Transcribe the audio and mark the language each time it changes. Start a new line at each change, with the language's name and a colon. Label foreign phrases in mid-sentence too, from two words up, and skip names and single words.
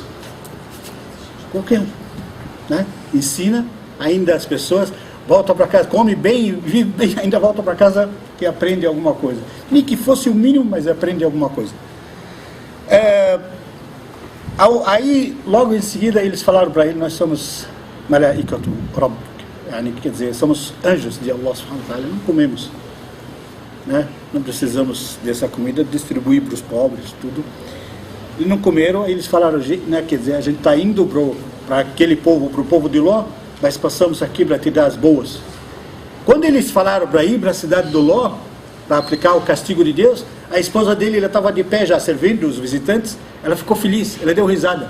Portuguese: Qualquer um, né? Ensina ainda as pessoas, volta para casa, come bem, vive bem, ainda volta para casa e aprende alguma coisa. Nem que fosse o mínimo, mas aprende alguma coisa. Aí, logo em seguida, eles falaram para ele: nós somos
Arabic: ملائكة رب,
Portuguese: quer dizer, somos anjos de
Arabic: الله سبحانه وتعالى,
Portuguese: não comemos, né? Não precisamos dessa comida, distribuir para os pobres, tudo. E não comeram, aí eles falaram, né? Quer dizer, a gente está indo para aquele povo, para o povo de Ló, mas passamos aqui para te dar as boas. Quando eles falaram para ir para a cidade do Ló, para aplicar o castigo de Deus, a esposa dele, ela estava de pé já servindo os visitantes, ela ficou feliz, ela deu risada.